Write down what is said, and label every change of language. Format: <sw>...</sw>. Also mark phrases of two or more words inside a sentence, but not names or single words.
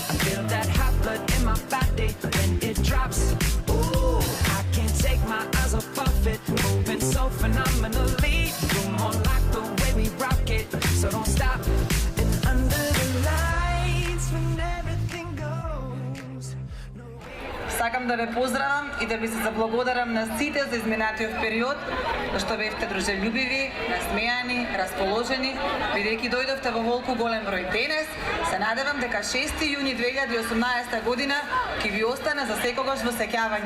<en>I feel that hot blood in my body when it drops. Ooh, I can't take my eyes off of it, moving so phenomenally. You're more like the way we rock it, so don't stop. And under the lights when everything goes.</en> <mk>Сакам да ве поздравам и да ви се заблагодарам на сите за изминатиот период, зашто бевте дружелюбиви, насмејани, расположени, бидејќи дојдовте во волку голем број. Денес се надевам дека 6 јуни 2018 година ќе ви остане за секогаш во сеќавање.</mk>